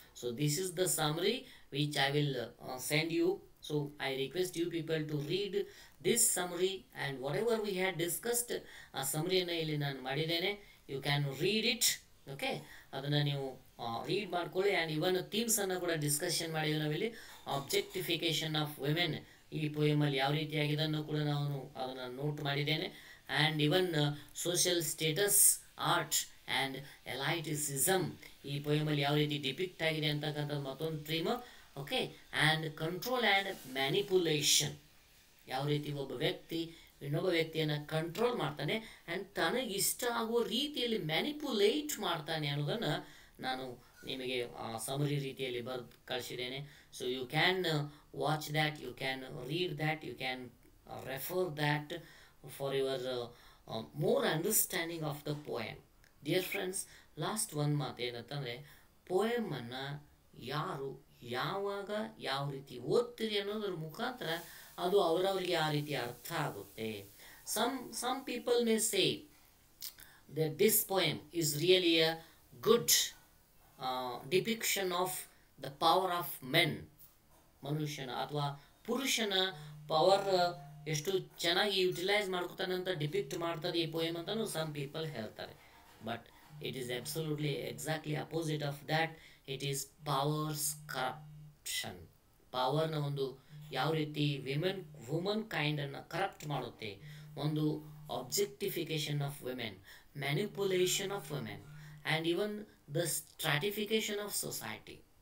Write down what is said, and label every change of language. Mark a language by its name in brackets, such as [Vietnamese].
[English] So this is the summary which I will send you. So I request you people to read this summary, and whatever we had discussed, a summary [Kannada] na illi nanu madidene, [English] you can read it. [Kannada] Okay, adanna neevu read ಮಾಡ್ಕೊಳ್ಳಿ. And even themes ಅನ್ನು ಕೂಡ discussion ಮಾಡಿದ್ವಿ ನಾವಿಲ್ಲಿ. ಆಬ್ಜೆಕ್ಟಿಫಿಕೇಶನ್ of women ಈ ಪೋಯಮಲ್ಲಿ ಯಾವ ರೀತಿಯಾಗಿದೆ ಅನ್ನೋ ಕೂಡ ನಾನು ಅದನ್ನು ನೋಟ್ ಮಾಡಿದ್ದೇನೆ. And even social status, art and ಎಲೈಟಿಸಿಸಮ್ ಈ ಪೋಯಮಲ್ಲಿ ಯಾವ ರೀತಿ ಡಿಪಿಕ್ಟ್ ಆಗಿದೆ ಅಂತಕ್ಕಂಥದ್ದು ಮತ್ತೊಂದು theme. Okay, and control and manipulation, ಯಾವ ರೀತಿ ಒಬ್ಬ ವ್ಯಕ್ತಿ ಇನ್ನೊಬ್ಬ ವ್ಯಕ್ತಿಯನ್ನು ಕಂಟ್ರೋಲ್ ಮಾಡ್ತಾನೆ ಆ್ಯಂಡ್ ತನಗಿಷ್ಟ ಆಗುವ ರೀತಿಯಲ್ಲಿ ಮ್ಯಾನಿಪುಲೇಟ್ ಮಾಡ್ತಾನೆ ಅನ್ನೋದನ್ನು ನಾನು ನಿಮಗೆ ಸಮರಿ ರೀತಿಯಲ್ಲಿ ಬರೆದು ಕಳಿಸಿದ್ದೇನೆ. [English] So you can watch that, you can read that, you can refer that for your more understanding of the poem. [Kannada] Dear friends, last ಒಂದು ಮಾತು ಏನಂತಂದರೆ, ಪೋಯಮನ್ನು ಯಾರು ಯಾವಾಗ ಯಾವ ರೀತಿ ಓದ್ತೀರಿ ಅನ್ನೋದ್ರ ಮುಖಾಂತರ ಅದು ಅವರವರಿಗೆ ಆ ರೀತಿ ಅರ್ಥ ಆಗುತ್ತೆ. [English] Some people may say that this poem is really a good depiction of the power of men. [Kannada] ಮನುಷ್ಯನ ಅಥವಾ ಪುರುಷನ ಪವರ್ ಎಷ್ಟು ಚೆನ್ನಾಗಿ ಯುಟಿಲೈಸ್ ಮಾಡ್ಕೊತಾನೆ ಅಂತ ಡಿಪಿಕ್ಟ್ ಮಾಡ್ತದೆ ಈ ಪೋಯಮ್ ಅಂತಲೂ ಸಮ್ ಪೀಪಲ್ ಹೇಳ್ತಾರೆ. [English] But it is absolutely exactly opposite of that. It is powers corruption. [Kannada] ಪವರ್ನ ಒಂದು ಯಾವ ರೀತಿ ವುಮನ್ ಕೈಂಡನ್ನು ಕರಪ್ಟ್ ಮಾಡುತ್ತೆ, ಒಂದು [English] Objectification of women, manipulation of women, and even the stratification of society.